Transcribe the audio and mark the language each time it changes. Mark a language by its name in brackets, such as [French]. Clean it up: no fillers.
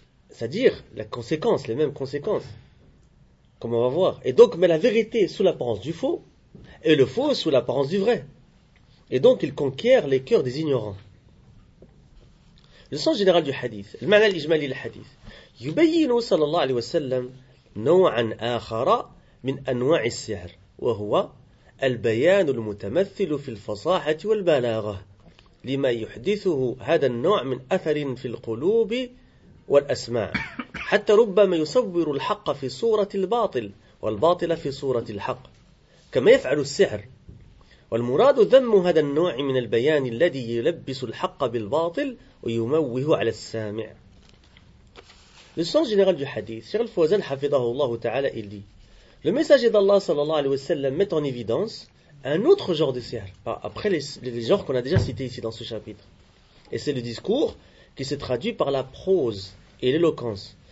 [French] C'est-à-dire la conséquence, les mêmes conséquences, comme on va voir. Et donc, met la vérité sous l'apparence du faux, et le faux sous l'apparence du vrai. Et donc, il conquiert les cœurs des ignorants. Le sens général du hadith, le ma'na al-ijmali du hadith. [Arabic] يبين صلى الله عليه وسلم نوعا آخر من أنواع السحر وهو البيان المتمثل في الفصاحة والبلاغة لما يحدثه هذا النوع من أثر في القلوب والأسماع حتى ربما يصور الحق في صورة الباطل والباطل في صورة الحق كما يفعل السحر والمراد ذم هذا النوع من البيان الذي يلبس الحق بالباطل ويموه على السامع. [French] Le sens général du hadith, Cheikh Al-Fawzan hafidahullah ta'ala, il dit, le messager d'Allah sallallahu alayhi wa sallam met en évidence un autre genre de sihr, après les genres qu'on a déjà cités ici dans ce chapitre. Et c'est le discours qui se traduit par la prose et l'éloquence.